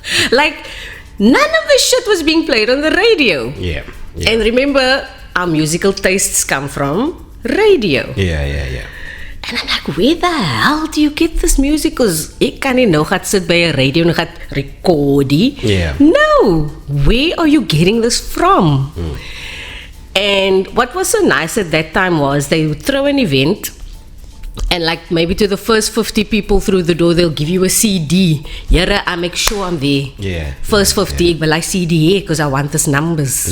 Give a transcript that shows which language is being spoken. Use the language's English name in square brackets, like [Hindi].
[English] Like, none of this shit was being played on the radio. Yeah. And remember, our musical tastes come from radio. Yeah. And I'm like, where the hell do you get this music? [Afrikaans] Because ek kan nie nou gaan sit by 'n radio en gaan record die. [English] Yeah. No, where are you getting this from? And what was so nice at that time was they would throw an event, and like maybe to the first 50 people through the door, they'll give you a CD. Yara, I make sure I'm there. Yeah. First 50, but like CD because I want these numbers.